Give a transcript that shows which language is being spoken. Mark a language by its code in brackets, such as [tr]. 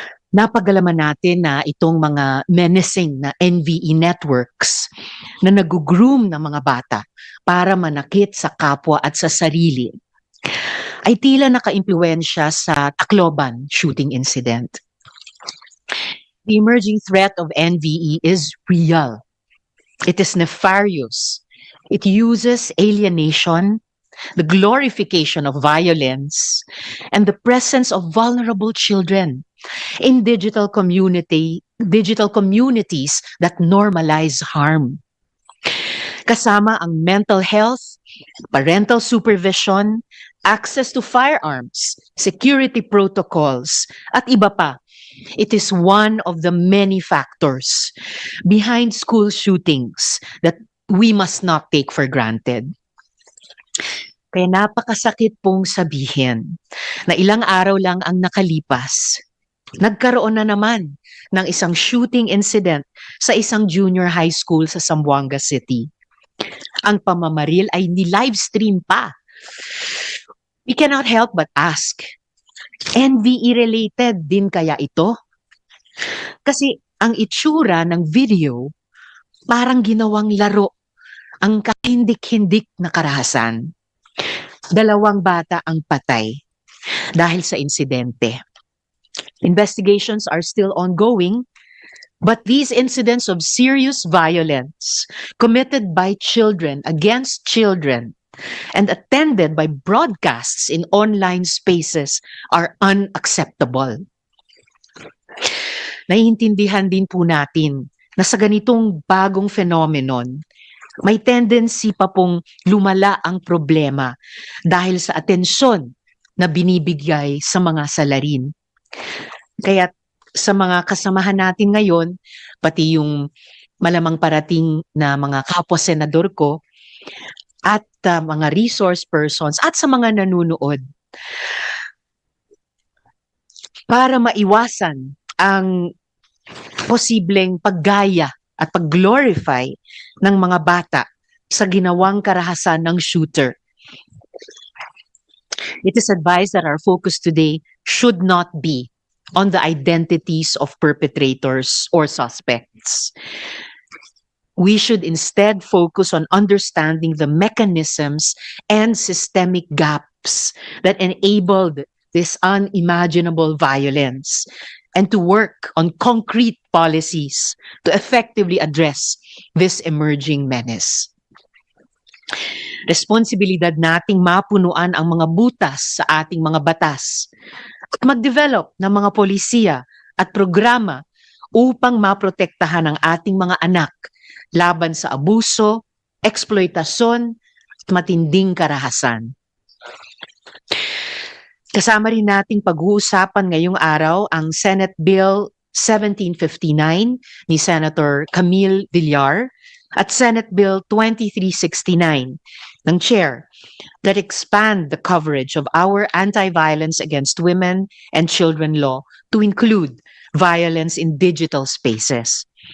[tl] Napagalaman natin na itong mga menacing na NVE networks na nag-groom ng mga bata para manakit sa kapwa at sa sarili ay tila nakaimpluwensya sa Tacloban shooting incident. [en] The emerging threat of NVE is real. It is nefarious. It uses alienation, the glorification of violence, and the presence of vulnerable children in digital communities that normalize harm. [tl] Kasama ang [en] mental health, parental supervision, access to firearms, security protocols, [tl] at iba pa. [en] It is one of the many factors behind school shootings that we must not take for granted. [tl] Kaya napakasakit pong sabihin na ilang araw lang ang nakalipas, nagkaroon na naman ng isang shooting incident sa isang junior high school sa Zamboanga City. Ang pamamaril ay ni-livestream pa. [en] We cannot help but ask, [tl] NVE-related din kaya ito? Kasi ang itsura ng video, parang ginawang laro ang kahindik-hindik na karahasan. 2 bata ang patay dahil sa insidente. [en] Investigations are still ongoing, but these incidents of serious violence committed by children against children and attended by broadcasts in online spaces are unacceptable. [tl] Naiintindihan din po natin na sa ganitong bagong phenomenon, may tendency pa pong lumala ang problema dahil sa atensyon na binibigay sa mga salarin. Kaya sa mga kasamahan natin ngayon, pati yung malamang parating na mga kapwa-senador ko at mga resource persons at sa mga nanunood, para maiwasan ang posibleng paggaya at pag-glorify ng mga bata sa ginawang karahasan ng shooter. [en] It is advised that our focus today should not be on the identities of perpetrators or suspects. We should instead focus on understanding the mechanisms and systemic gaps that enabled this unimaginable violence, and to work on concrete policies to effectively address this emerging menace. [tl] Responsibilidad nating mapunuan ang mga butas sa ating mga batas at mag-develop ng mga polisiya at programa upang maprotektahan ang ating mga anak laban sa abuso, eksploitasyon at matinding karahasan. Kasama rin nating pag-uusapan ngayong araw ang [en] Senate Bill 1759 ni Senator Camille Villar at Senate Bill 2369 ng Chair that expand the coverage of our anti-violence against women and children law to include violence in digital spaces.